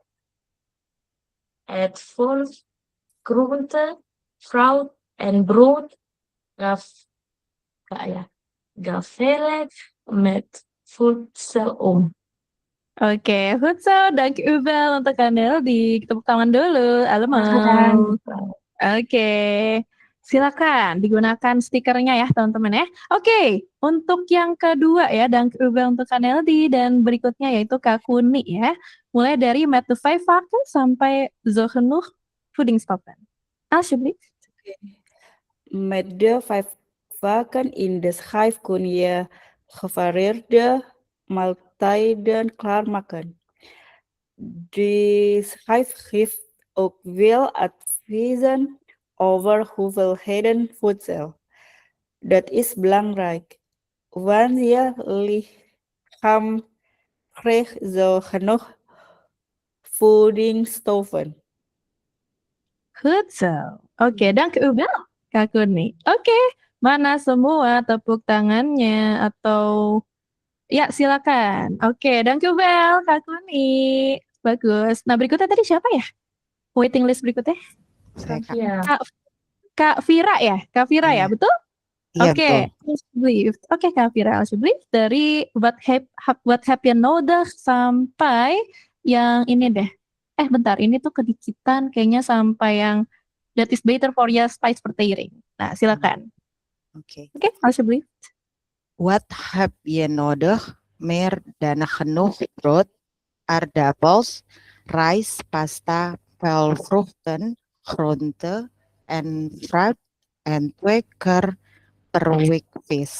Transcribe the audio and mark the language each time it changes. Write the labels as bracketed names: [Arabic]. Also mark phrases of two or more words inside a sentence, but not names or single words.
[Dutch] Het volgt groente, fruit en brood gevaarlijk met voedsel om. Oke, goed zo. Dank u wel untuk Kaneldi. [Indonesian] Tepuk tangan dulu. Allemaal. Oke, silakan digunakan stikernya ya teman-teman ya. Oke, untuk yang kedua ya, [Dutch] dank u wel [Indonesian] untuk Kaneldi dan berikutnya yaitu Kak Kuni ya. Mulai dari [Dutch] met de 5 vakken [Indonesian] sampai [Dutch] zo genoeg voedingsstoffen. [Indonesian] Alsjeblieft. Met de 5 vakken in de schijf kun je gevarieerde maaltijden klaarmaken. De schijf geeft ook veel adviezen over hoeveelheden voedsel. Dat is belangrijk, want je lichaam krijgt zo genoeg voedingsstoffen. [Dutch] Goed zo. Oke, dank u wel Kak Kuni. [Indonesian] Oke, mana semua tepuk tangannya atau ya silakan. Oke, [Dutch] dank u wel Kak Kuni. Bagus. [Indonesian] Nah berikutnya tadi siapa ya? [English] Waiting list [Indonesian] berikutnya? Kak Vira ya? Kak Vira ya, betul? Iya, Oke, alsjeblieft. Oke Kak Vira, alsjeblieft. Dari [Dutch] wat heb je nodig [Indonesian] sampai yang ini deh. Bentar, ini tuh kedikitan kayaknya sampai yang [Dutch] that is better for your spice vertering. [Indonesian] Nah, silakan. Oké. Oke, alsjeblieft. [Dutch] Wat heb je nodig? Meer dan genoeg brood, aardappels, rijst, pasta, peulvruchten, groente en fruit en 2 keer per week vis.